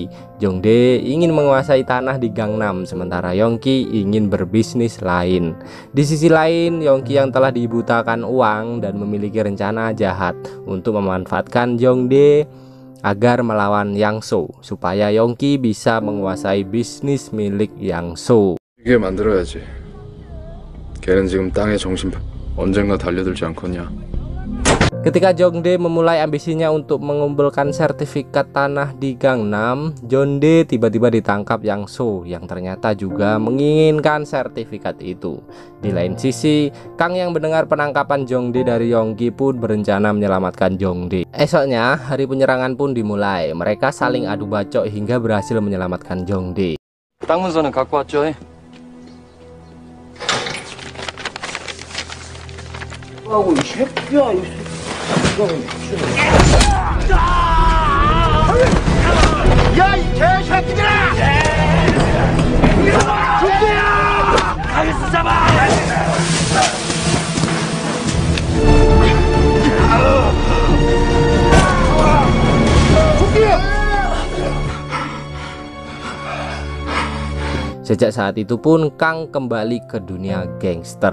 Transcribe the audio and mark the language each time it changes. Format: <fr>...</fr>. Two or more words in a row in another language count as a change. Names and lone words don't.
<id>Jongdae ingin menguasai tanah di Gangnam, sementara Yongki ingin berbisnis lain. Di sisi lain, Yongki yang telah dibutakan uang dan memiliki rencana jahat untuk memanfaatkan Jongdae agar melawan Yang So, supaya Yongki bisa menguasai bisnis milik Yang So.</id> <ko>이게 만들어야지. 걔는 지금 땅에 정신 언젠가 달려들지 않겠냐.</ko> <id>Ketika Jongdae memulai ambisinya untuk mengumpulkan sertifikat tanah di Gangnam, Jongdae tiba-tiba ditangkap Yang So yang ternyata juga menginginkan sertifikat itu. Di lain sisi, Kang yang mendengar penangkapan Jongdae dari Yongki pun berencana menyelamatkan Jongdae. Esoknya, hari penyerangan pun dimulai. Mereka saling adu bacok hingga berhasil menyelamatkan Jongdae.</id> <ko>땅 문서는 갖고 왔죠? 하고 이 새끼야 이 새끼야. 야, 이 개새끼들아! 중대야! 가겠어 잡아!</ko> <id>Sejak saat itu pun Kang kembali ke dunia gangster.</id>